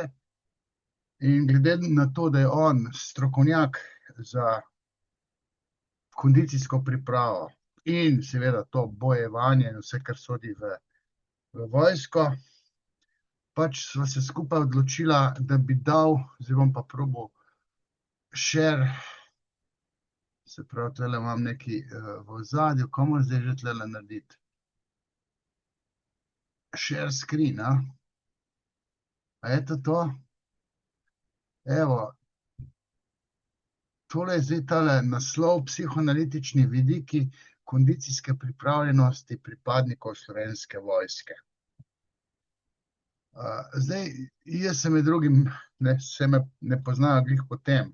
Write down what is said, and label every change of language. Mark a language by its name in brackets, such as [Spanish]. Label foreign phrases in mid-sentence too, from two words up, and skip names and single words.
[Slovenian] In glede na to, da je on strokovnjak za kondicijsko pripravo in seveda to bojevanje in vse, kar sodi v vojsko, pač sva se skupaj odločila, da bi dal, zdaj bom pa probal share, se pravi, tule imam nekaj v ozadju, kaj moram zdaj že tule narediti? [English] Share screen, [Slovenian] a? A je to? Evo, tole je zdaj tale naslov psihoanalitični vidiki kondicijske pripravljenosti pripadnikov Slovenske vojske. Zdaj, jaz sem med drugim, se me ne poznajo glih po tem.